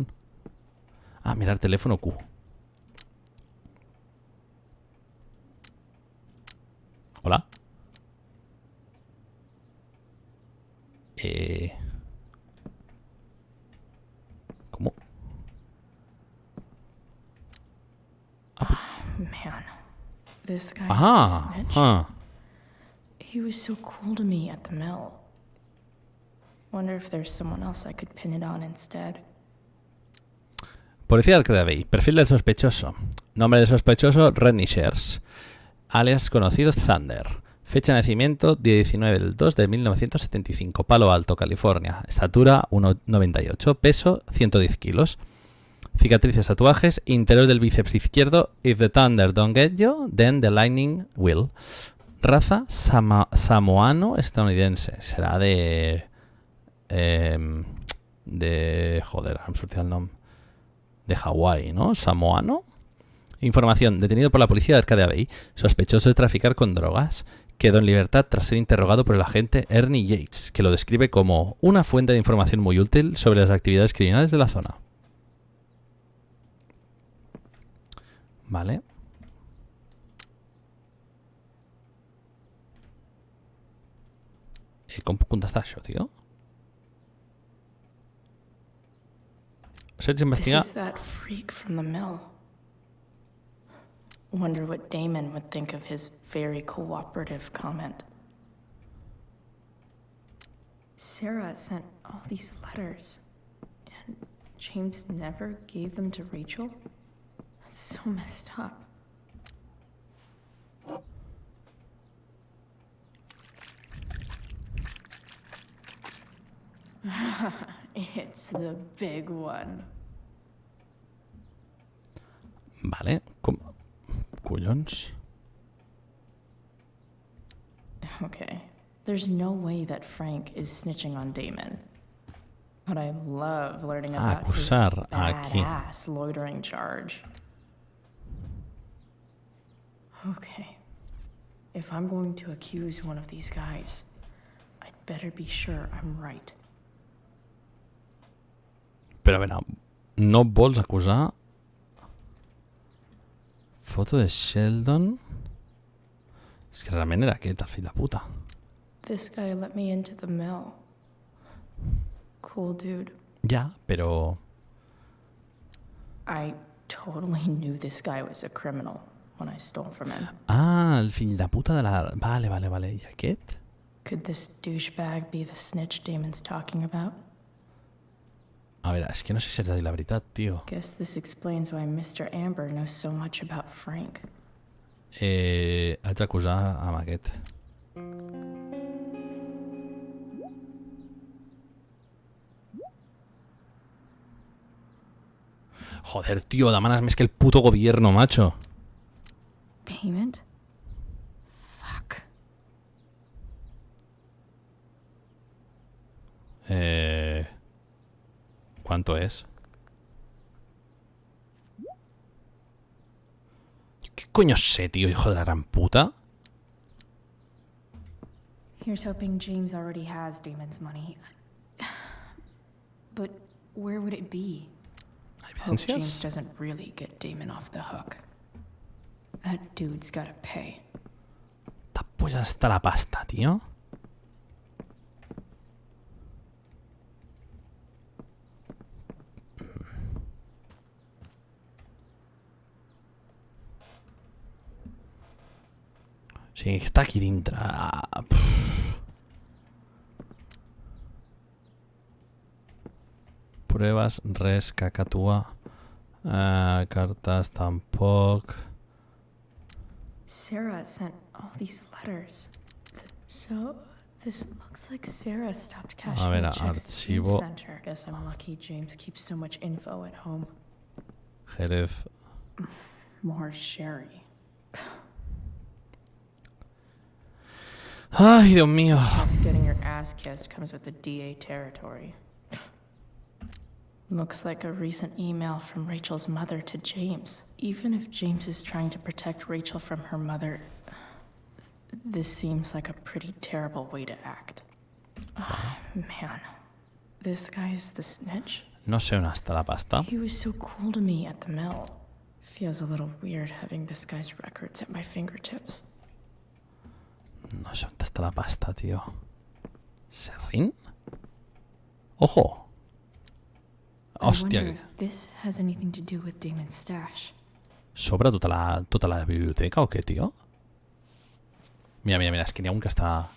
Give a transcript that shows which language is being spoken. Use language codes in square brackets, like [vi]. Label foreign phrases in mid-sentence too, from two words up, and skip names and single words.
[es] Ah, mirar teléfono Q. Hola. ¿Cómo? [en] Man, this guy's [es] Ajá. [en] a snitch. He was so cool to me at the mill. Wonder if there's someone else I could pin it on instead. [es] Policía de Arcadia Bay. Perfil del sospechoso. Nombre del sospechoso, Redney Shears. alias conocido Thunder. Fecha de nacimiento 19 del 2 de 1975. Palo Alto, California. Estatura 1,98. Peso 110 kilos. Cicatrices, tatuajes. Interior del bíceps izquierdo. [en] If the thunder don't get you, then the lightning will. [es] Raza samoano estadounidense. Será de... joder, me surgió el nombre. De Hawái, ¿no? Samoano. Información. Detenido por la policía de Arcadia Bay, sospechoso de traficar con drogas. Quedó en libertad tras ser interrogado por el agente Ernie Yates, que lo describe como una fuente de información muy útil sobre las actividades criminales de la zona. Vale. [ca] Com puc contestar això, tio? Saps investigar... [en] This is that freak from the mill. Wonder what Damon would think of his very cooperative comment. Sarah sent all these letters, and James never gave them to Rachel? That's so messed up. It's the big one. [ca] Vale, com... collons. [en] Okay, there's no way that Frank is snitching on Damon. But I love learning about his [ca] acusar aquí. [en] badass loitering charge. Okay, if I'm going to accuse one of these guys, I'd better be sure I'm right. [ca] Però a veure, no vols acusar... Foto de Sheldon... És que realment era aquest, el fill de puta. [en] This guy let me into the mill. Cool dude. [ca] Ja, però... [en] I totally knew this guy was a criminal when I stole from him. [ca] Ah, el fill de puta de la... Vale, vale, vale. I aquest? [en] Could this douchebag be the snitch Damon's talking about? [ca] A veure, és que no sé si has de dir la veritat, tio. [en] Guess this explains why Mr. Amber knows so much about Frank. [ca] Haig d'acusar amb aquest. [es] Joder, tío, [ca] demanes més que el [es] puto gobierno, macho. [en] Payment? Fuck. [es] ¿Cuánto es? ¿Qué coño sé, tío, hijo de la gran puta? [en] Here's hoping James already has Damon's money. But where would it be? Hope James doesn't really get Damon off the hook. That dude's gotta pay. [es] Pues hasta la pasta, tío. [ca] Sí, està aquí dintre. Pruebas, res, cacatua. Cartas, tampoc. [en] Sarah sent all these letters. So, this looks like Sarah stopped cashing the checks James sent her. Guess I'm lucky James keeps so much info at home. [es] Jerez. [en] More sherry. [es] Ay, Dios mío. [en] Just getting your ass kissed comes with the DA territory. Looks like a recent email from Rachel's mother to James. Even if James is trying to protect Rachel from her mother, this seems like a pretty terrible way to act. Oh, man. This guy's the snitch? [ca] No sé on està la pasta. [en] He was so cool to me at the mill. Feels a little weird having this guy's records at my fingertips. [ca] No sé on està la pasta, tio. [es] Serrín? Ojo! [ca] Hòstia. [en] This has anything to do with Damon's stash. [ca] Sobre tota la biblioteca o què, tio? Mira, mira, mira, és que n'hi ha un que està...